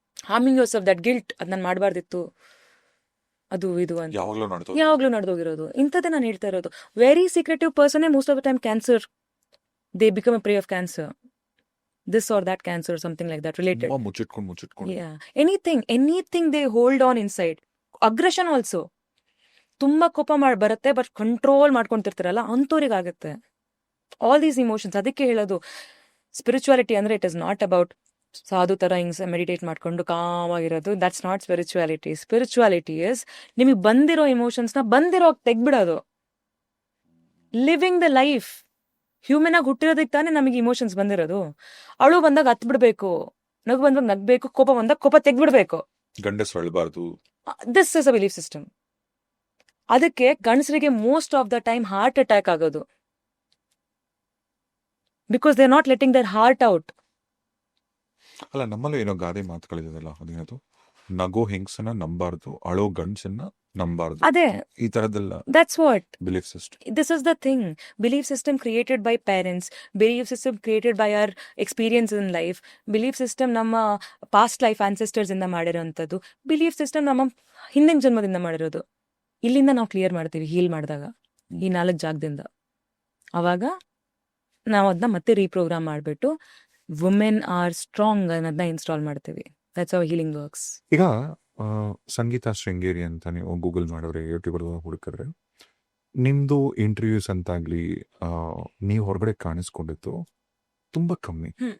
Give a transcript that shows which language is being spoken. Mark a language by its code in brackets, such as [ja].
[en] harming yourself, that guilt, [kn] ಅದು ನಾನು ಮಾಡಬಾರ್ದಿತ್ತು, ಅದು ಇದು ಅಂತ ಯಾವಾಗ್ಲೂ ನಡೆದೋಗಿರೋದು. ಇಂಥದ್ದೇ ನಾನು ಹೇಳ್ತಾ ಇರೋದು. [en] Very secretive person most of the time cancer, they become a prey of cancer, this or that cancer, something like that related. [kn] ಮುಚ್ಚಿಟ್ಕೊಂಡು [en] Yeah, anything they hold on inside. [kn] Aggression also, ತುಂಬಾ ಕೋಪ ಬರುತ್ತೆ, ಬಟ್ ಕಂಟ್ರೋಲ್ ಮಾಡ್ಕೊಂತಿರ್ತಾರಲ್ಲ ಅಂಥವ್ರಿಗೆ ಆಗುತ್ತೆ [en] All these emotions. [kn] ಅದಕ್ಕೆ ಹೇಳೋದು spirituality ಅಂದ್ರೆ [en] it is not about [kn] ಸಾಧು ತರ ಹಿಂಗ್ ಮೆಡಿಟೇಟ್ ಮಾಡ್ಕೊಂಡು ಕಾಮಾಗಿರೋದು. [en] That's not spirituality. Spirituality is [kn] ನಿಮಗೆ ಬಂದಿರೋ ಇಮೋಷನ್ಸ್ನ ಬಂದಿರೋ ತೆಗ್ಬಿಡೋದು. [en] Living the life. [kn] ಹ್ಯೂಮನ್ ಆಗಿ ಹುಟ್ಟಿರೋದಕ್ಕೆ ತಾನೇ ನಮಗೆ ಇಮೋಷನ್ಸ್ ಬಂದಿರೋದು. ಅಳು ಬಂದಾಗ ಹತ್ ಬಿಡ್ಬೇಕು, ನಗು ಬಂದಾಗ ನಗ್ಬೇಕು, ಕೋಪ ಬಂದಾಗ ಕೋಪ ತೆಗ್ಬಿಡ್ಬೇಕು. ಗಂಡಸರು ಅಳಬಾರ್ದು. [en] This is a belief system. [kn] ಅದಕ್ಕೆ ಗಂಡಸರಿಗೆ most of the time heart attack ಆಗೋದು. [en] Because they are not letting their heart out. [kn] ಅಲ್ಲ, ನಮ್ಮಲ್ಲೂ ಏನೋ ಗಾದೆ ಮಾತುಗಳಿದೆಯಲ್ಲ, ಅದೇನದು, ನಗೋ ಹೆಂಗಸನ್ನ ನಂಬಾರ್ದು, ಅಳೋ ಗಂಡಸನ್ನ ನಂಬಾರ್ದು. ಅದೇ ಈ ತರದೆಲ್ಲ. [en] That's what belief system. This is the thing. Belief system created by parents. Belief system created by our experience in life. [kn] Belief system ನಮ್ಮ [en] past life ancestors [kn] ಇಂದ ಮಾಡಿರೋಂಥದ್ದು. Belief system ನಮ್ಮ ಹಿಂದಿನ ಜನ್ಮದಿಂದ ಮಾಡಿರೋದು. ಇಲ್ಲಿಂದ ನಾವು ಕ್ಲಿಯರ್ ಮಾಡ್ತೀವಿ ಹೀಲ್ ಮಾಡಿದಾಗ, ಈ 4 ಜಾಗದಿಂದ. ಅವಾಗ ನಾವು ಅದನ್ನ ಮತ್ತೆ ರೀಪ್ರೋಗ್ರಾಮ್ ಮಾಡಿಬಿಟ್ಟು [en] women are strong [kn] ಅನ್ನೋದನ್ನ ಇನ್ಸ್ಟಾಲ್ ಮಾಡ್ತೀವಿ. [en] That's how healing works. [kn] ಈಗ ಸಂಗೀತ ಶೃಂಗೇರಿ ಅಂತ ನೀವು ಗೂಗಲ್ ಮಾಡೋರೆ, ಯೂಟ್ಯೂಬ್ ಹುಡುಕಿದ್ರೆ ನಿಮ್ದು ಇಂಟರ್ವ್ಯೂಸ್ ಅಂತಾಗ್ಲಿ ನೀವು ಹೊರಗಡೆ ಕಾಣಿಸ್ಕೊಂಡಿತ್ತು ತುಂಬಾ ಕಮ್ಮಿ.